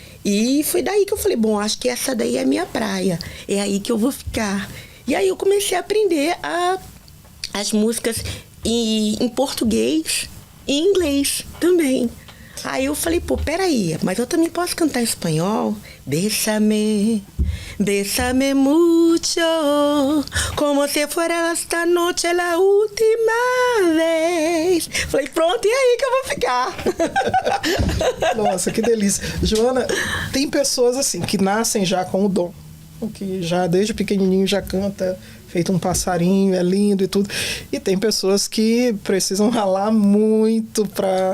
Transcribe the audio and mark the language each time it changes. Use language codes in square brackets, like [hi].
[pt] E foi daí que eu falei, bom, acho que essa daí é a minha praia, é aí que eu vou ficar. E aí eu comecei a aprender as músicas em português e em inglês também. Aí eu falei, peraí, mas eu também posso cantar em espanhol? [es] Bésame, bésame mucho, como se fuera esta noche la última vez. [pt] Falei, pronto, e aí que eu vou ficar? Nossa, que delícia. Joana, tem pessoas assim, que nascem já com o dom, que já desde pequenininho já canta feito um passarinho, é lindo e tudo. E tem pessoas que precisam ralar muito para...